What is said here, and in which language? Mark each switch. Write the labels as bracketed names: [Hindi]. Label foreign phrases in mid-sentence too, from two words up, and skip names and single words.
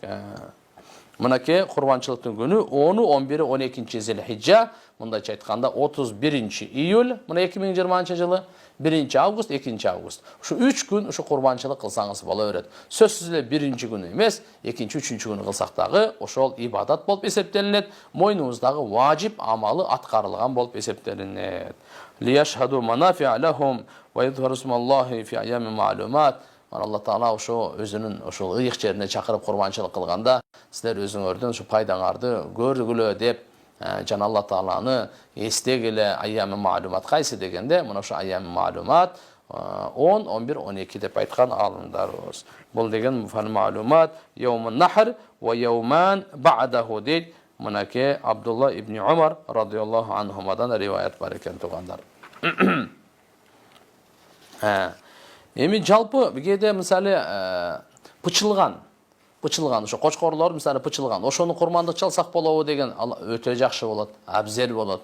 [Kyrgyz] Мынакей курбанчылыктын күнү 10, 11, 12 Зилхижжа, мындайча айтканда 31 июль, мына 2020 жылы, 1 август, 2 август. Ушу 3 күн ушу курбанчылык кылсаңыз боло берет. Сөзсүз эле 1-чи күнү эмес, 2-чи, 3-чү күнү кылсак дагы ошол ибадат болуп эсептелинет, мойнуңуздагы важип амалы аткарылган болуп эсептелинет. [Arabic] ليشهدوا منافع لهم ويذكروا اسم الله في أيام معلومات. [Kyrgyz] Алла Таала ошо өзүнүн ошол ыйык жерине чакырып курбанчылык кылганда, силер өзүңөрдүн ушу пайдаңарды көргүлө деп, жана Алла Тааланы эстегиле [Arabic] أيام معلومات [Kyrgyz] кайсы дегенде, мына ошо [Arabic] أيام معلومات [Kyrgyz] 10, 11, 12 деп айткан алымдарыбыз. Бул деген [Arabic] معلومات معلومات يوم النحر ويومان بعده [Kyrgyz] дейт. Мынакей Абдулла ибн Умар [Arabic] رضي الله عنهما [Kyrgyz] риваят бар экен туугандар. Эми жалпы кээде мисалы пычылган ошо кочкорлор мисалы пычылган, ошону курмандык чалсак болобу деген өтө жакшы болот, абзел болот.